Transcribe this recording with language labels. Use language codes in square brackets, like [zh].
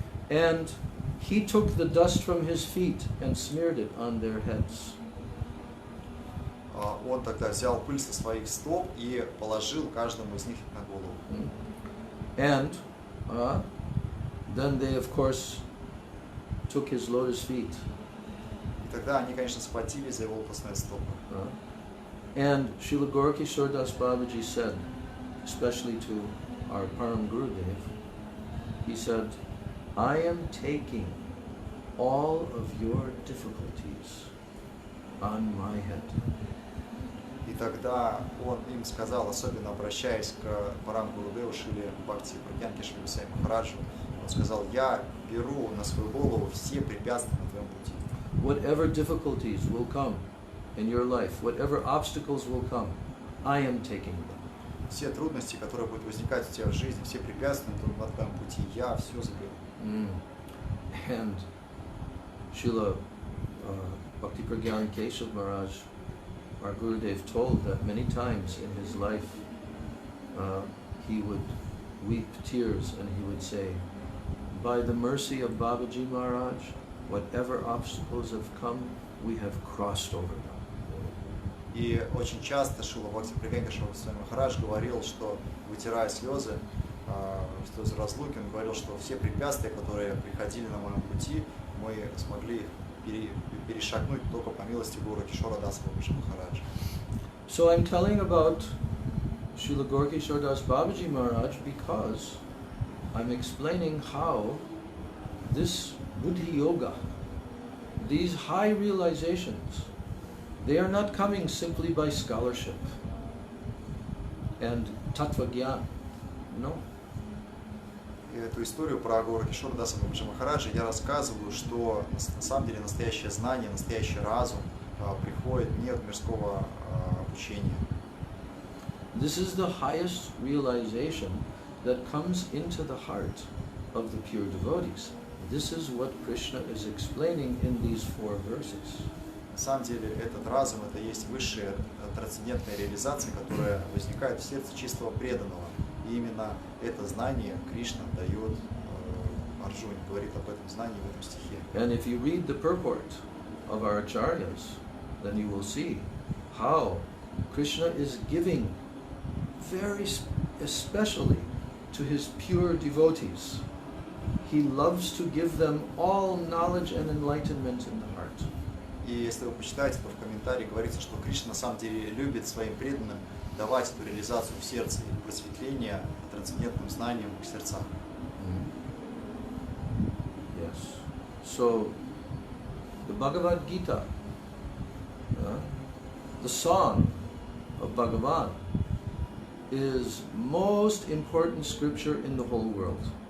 [en] And he took the dust from his feet and smeared it on their heads. [ru] Он тогда взял пыль со своих стоп и положил каждому из них на голову. [en] And then they, of course, took his lotus feet. [ru] И тогда они, конечно, схватили за его лотосные стопы. [en] And Srila Gaura Das Babaji said, especially to our Param Gurudev, he said, I am taking all of your difficulties on my head. [ru] И тогда он им сказал, особенно обращаясь к Парам Гурудеву Шриле Бхакти Прагьянке Шри Госвами Махараджу, он сказал, я беру на свою голову все препятствия на твоем пути. [en] Whatever difficulties will come in your life, whatever obstacles will come, I am taking them. [ru] Все трудности, которые будут возникать у тебя в жизни, все препятствия на твоем пути, я все заберу. [en] And Srila Bhakti Pragyan Keshav Maharaj, our Gurudev, told that many times in his life he would weep tears and he would say, by the mercy of Babaji Maharaj, whatever obstacles have come, we have crossed over them. [ru] И очень часто Шрила Бхакти Прагьянка Шри Госвами Махарадж говорил, что, вытирая слезы разлуки, он говорил, что все препятствия, которые приходили на моем пути, мы смогли их перешагнуть только по милости Горакишора Даса Бабаджи Махараджа. [en] So I'm telling about Srila Gaura Das Babaji Maharaj because I'm explaining how this Buddhi Yoga, these high realizations, they are not coming simply by scholarship and tattva gyan. No. [ru] И эту историю про Горакишора Даса Бабаджи Махараджа я рассказываю, что на самом деле настоящее знание, настоящий разум приходит не от мирского обучения. [en] This is the highest realization that comes into the heart of the pure devotees. This is what Krishna is explaining in these 4 verses. [ru] На самом деле этот разум, это есть высшая трансцендентная реализация, которая возникает в сердце чистого преданного. И именно это знание Кришна дает Арджуне, говорит об этом знании в этом стихе. [en] And if you read the purport of our acharyas, then you will see how Krishna is giving very especially to his pure devotees. He loves to give them all knowledge and enlightenment in the heart. [ru] И если вы почитаете, то в комментарии говорится, что Кришна на самом деле любит своим преданным давать эту реализацию в сердце и просветление трансцендентным знанием в сердцах. [en] Yes. So, the Bhagavad-Gita, the song of Bhagavan, is most important scripture in the whole world.